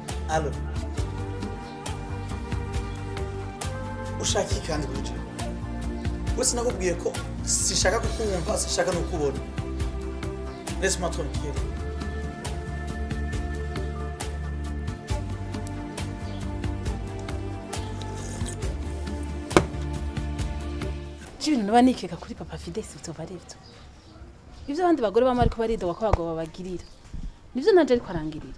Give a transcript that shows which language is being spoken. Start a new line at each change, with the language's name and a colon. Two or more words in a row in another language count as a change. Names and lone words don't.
Rundi: Allo. Ushaka iki kandi kuje? Wese nakubwiye ko sishaka kukumva, sishaka no kubona.
French: Laisse-moi tranquille.
Rundi: Ibintu naba nikeka kuri papa Fides bitova ari byo. Ibyo abandi bagore bama ariko baridoga ko abagabo babagirira. Nivyo nanje ariko arangirira.